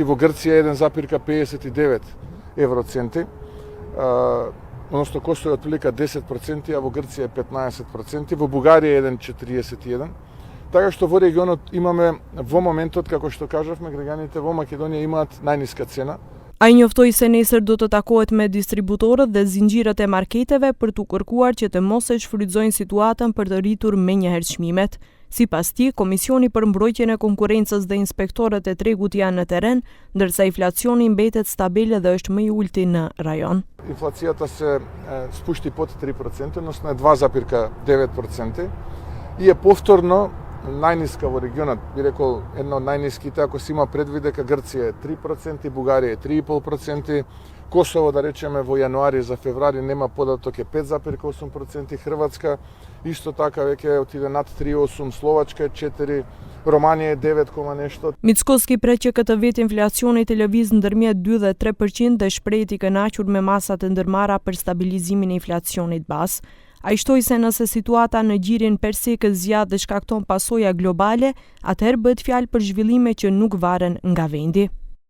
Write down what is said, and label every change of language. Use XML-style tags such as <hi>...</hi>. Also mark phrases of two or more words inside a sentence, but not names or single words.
<mk>Во Грција 1,59 евроценти, односно Косово е отприлика 10%, а во Грција е 15%, во Бугарија е 1,41%. Така што во регионот имаме во моментот, како што кажавме, граѓаните во Македонија имаат најниска цена.</mk> <sq>Ai njoftoi se nesër do të takohet me distributorët dhe zinxhirët e marketeve për t'u kërkuar që të mos e shfrytëzojnë situatën për të rritur menjëherë çmimet. Sipas tij, Komisioni për Mbrojtjen e Konkurrencës dhe inspektorët e tregut janë në terren, ndërsa inflacioni mbetet stabil dhe është më i ulti në rajon.</sq> <mk>Инфлацијата се спушти под 3%, односно е 2,9% и е повторно најниска во регионот, би рекол една од најниските, ако се има предвид дека Грција е 3%, Бугарија е 3,5%, Косово, да речеме, во јануари за февруари нема податок е 5,8%, Хрватска исто така веќе отиде над 3,8%, Словачка е 4%, Романија е 9, нешто.</mk> <sq>Mickoski pret që këtë vit inflacioni të lëviz ndërmjet 2 dhe 3% dhe shpreh i kënaqur me masat e ndërmarra për stabilizimin e inflacionit bas. Ai shtoi se nëse situata në gjirin persik zgjat dhe shkakton pasoja globale, atëherë bëhet fjalë për zhvillime që nuk varen nga vendi.</sq>